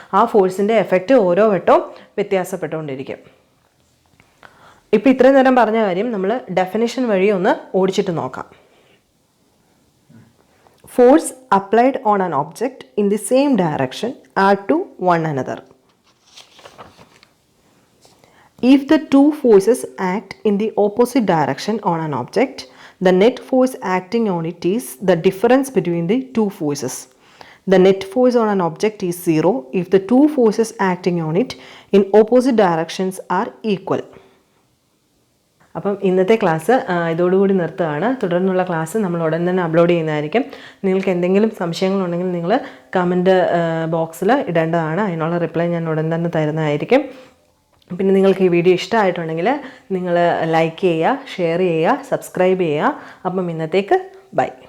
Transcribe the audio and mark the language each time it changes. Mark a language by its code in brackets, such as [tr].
[ml] ആ ഫോഴ്സിൻ്റെ എഫക്റ്റ് ഓരോ വട്ടവും വ്യത്യാസപ്പെട്ടുകൊണ്ടിരിക്കും. ഇപ്പം ഇത്രയും നേരം പറഞ്ഞ കാര്യം നമ്മൾ ഡെഫിനിഷൻ വഴി ഒന്ന് ഓടിച്ചിട്ട് നോക്കാം. [en] Force applied on an object in the same direction are to one another. If the two forces act in the opposite direction on an object, the net force acting on it is the difference between the two forces. The net force on an object is 0 if the two forces acting on it in opposite directions are equal. [ml] അപ്പം ഇന്നത്തെ class ഇതോടുകൂടി നിർത്തുകയാണ്. തുടർന്നുള്ള class നമ്മൾ ഉടൻ തന്നെ upload ചെയ്യുന്നതായിരിക്കും. നിങ്ങൾക്ക് എന്തെങ്കിലും സംശയങ്ങളുണ്ടെങ്കിൽ നിങ്ങൾ കമൻറ്റ് ബോക്സിൽ ഇടേണ്ടതാണ്. അതിനുള്ള റിപ്ലൈ ഞാൻ ഉടൻ തന്നെ തരുന്നതായിരിക്കും. പിന്നെ നിങ്ങൾക്ക് ഈ വീഡിയോ ഇഷ്ടമായിട്ടുണ്ടെങ്കിൽ നിങ്ങൾ ലൈക്ക് ചെയ്യുക, ഷെയർ ചെയ്യുക, സബ്സ്ക്രൈബ് ചെയ്യുക. അപ്പം ഇന്നത്തേക്ക് ബൈ.